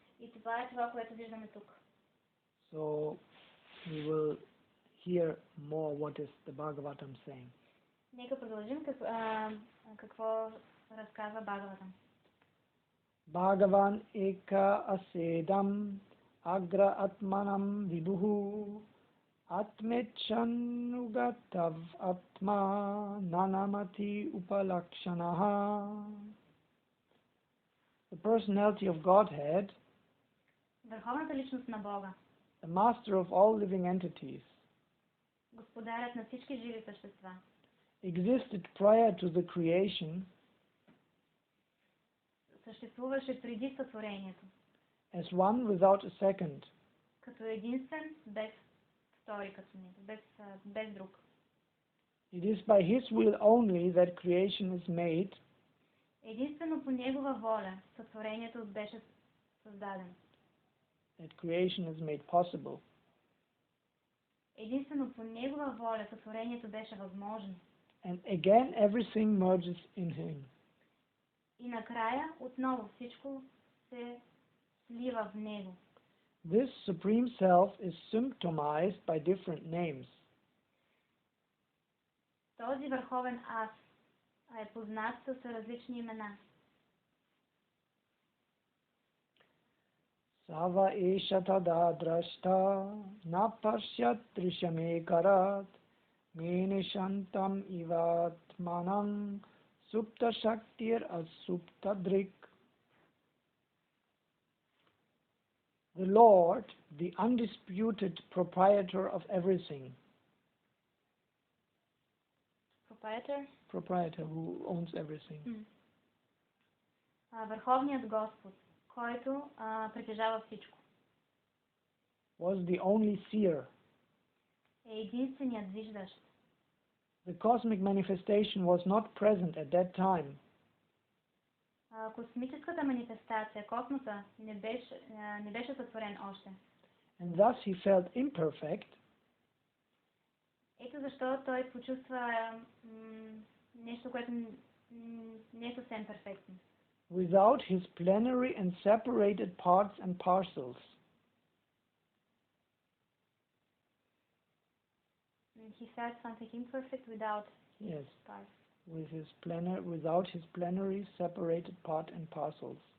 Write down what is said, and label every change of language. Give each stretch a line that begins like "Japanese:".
Bulgarian: И това е това, което виждаме тук.
English: So we will hear more what is the Bhagavatam saying.
Bulgarian: Нека продължим какво разказва Бхагаватам.
Sanskrit: Bhagavan eka asedam agra atmanam vibhuhu atmechanugatav atma nanamati upalakshanaha.
English: The personality of Godhead,
Bulgarian: Върховната личност на Бога,
English: the master of all living entities,
Bulgarian: господарят на всички живи същества,
English: existed prior to the creation
Bulgarian: съществуваше преди сътворението,
English: as one without a second,
Bulgarian: като единствен, без втори като него, без друг.
English: It is by his will only that creation is made.
Bulgarian: Единствено по негова воля сътворението беше създадено.
English: That creation is made possible.
Bulgarian: Единствено по негова воля сътворението беше възможно.
English: And again everything merges in him.
Bulgarian: И накрая отново всичко се слива в него.
English: This supreme self is symptomized by different names.
Bulgarian: Този върховен аз е познат с различни имена.
Sanskrit: Sava esha tada drashta napashyat trishamekarat menishantam ivatmanam supta shaktir asupta drik.
English: The Lord, the undisputed proprietor of everything. Proprietor who owns everything.
Bulgarian: Върховният Господ, който притежава всичко.
English: Was the only seer.
Bulgarian: Е единственият виждащ.
English: The cosmic manifestation was not present at that time.
Bulgarian: Космическата манифестация, космоса, не беше сътворен още.
English: And thus he felt imperfect.
Bulgarian: Ето защо той почувства нещо, което не е съвсем перфектно.
English: Without his plenary and separated parts and parcels. He said something imperfect without Yes. parts. Without his plenary, separated parts and parcels.